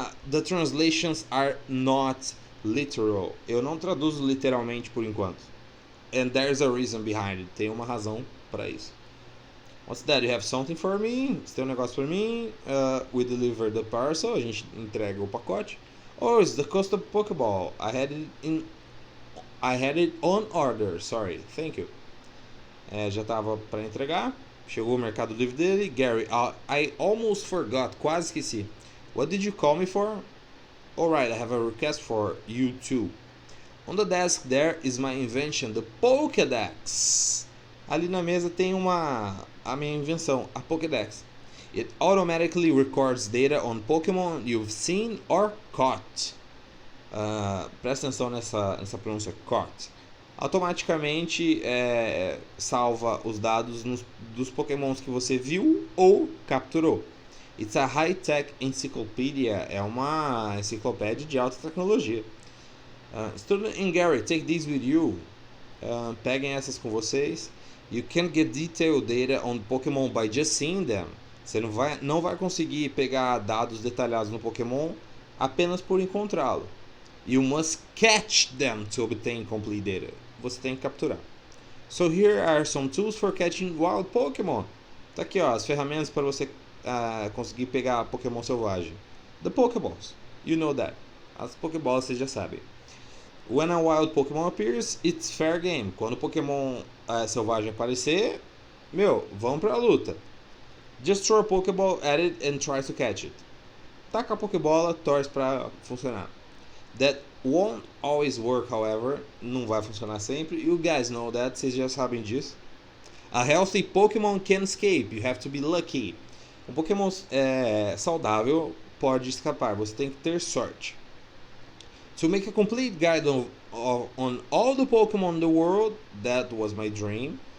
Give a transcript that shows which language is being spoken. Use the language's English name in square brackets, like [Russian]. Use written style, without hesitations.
[English] The translations are not literal. [Portuguese] Eu não traduzo literalmente por enquanto. [English] And there's a reason behind it. [Portuguese] Tem uma razão para isso. [English] What's that? You have something for me? [Portuguese] Você tem um negócio para mim? [English] We deliver the parcel. [Portuguese] A gente entrega o pacote. [English] Oh, it's the custom Pokéball. I had it on order. Sorry. Thank you. [Portuguese] Já estava para entregar. Chegou o Mercado Livre dele. [English] Gary, I almost forgot. [Portuguese] Quase esqueci. [English] What did you call me for? Alright, I have a request for you too. On the desk there is my invention, the Pokédex. [Portuguese] Ali na mesa tem a minha invenção, a Pokédex. [English] It automatically records data on Pokémon you've seen or caught. [Portuguese] Presta atenção nessa pronúncia, caught. Automaticamente salva os dados dos Pokémons que você viu ou capturou. [English] It's a high-tech encyclopedia. [Portuguese] É uma enciclopédia de alta tecnologia. [English] Student and Gary, take these with you. [Portuguese] Peguem essas com vocês. [English] You can't get detailed data on Pokémon by just seeing them. [Portuguese] Você não vai conseguir pegar dados detalhados no Pokémon apenas por encontrá-lo. [English] You must catch them to obtain complete data. [Portuguese] Você tem que capturar. [English] So here are some tools for catching wild Pokémon. [Portuguese] Tá aqui, ó, as ferramentas para você conseguir pegar Pokémon selvagem. [English] The Pokéballs. You know that. [Portuguese] As Pokébolas vocês já sabem. [English] When a wild Pokémon appears, it's fair game. [Portuguese] Quando o Pokémon selvagem aparecer, vamos pra luta. [English] Just throw a Pokéball at it and try to catch it. [Portuguese] Taca a Pokébola, torce pra funcionar. [English] That won't always work, however. [Portuguese] Não vai funcionar sempre. [English] You guys know that, [Portuguese] vocês já sabem disso. [English] A healthy Pokémon can escape, you have to be lucky. [Portuguese] Um Pokémon saudável pode escapar, você tem que ter sorte. [English] To make a complete guide on all the Pokémon in the world, that was my dream.